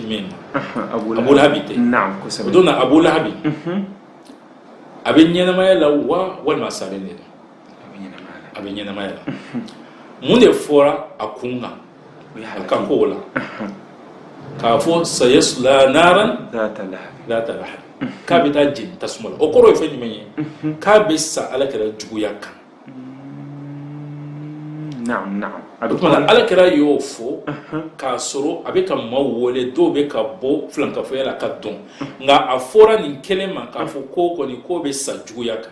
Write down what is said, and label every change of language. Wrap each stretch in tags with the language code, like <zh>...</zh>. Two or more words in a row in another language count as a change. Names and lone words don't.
<bm>jumɛn na Abu Lahabi tɛ o don na Abu Lahabi a bɛ ɲɛnamaya la walima salen de don a bɛ ɲɛnamaya la mun de fɔra a kun kan a ka kow la k'a fɔ</bm> <ar>سيصلى نارا ذات لهب</ar> <bm>k'a bɛ taa jeni tasuma la o kɔrɔ ye fɛn jumɛn ye k'a bɛ sa ala kɛra juguya kan o tuma na ala kɛra y'o fɔ k'a sɔrɔ a bɛ ka maaw wele dɔw bɛ ka bɔ filankafoya la ka dɔn nka a fɔra nin kɛnɛ ma k'a fɔ ko kɔni ko bɛ sa juguya kan</bm>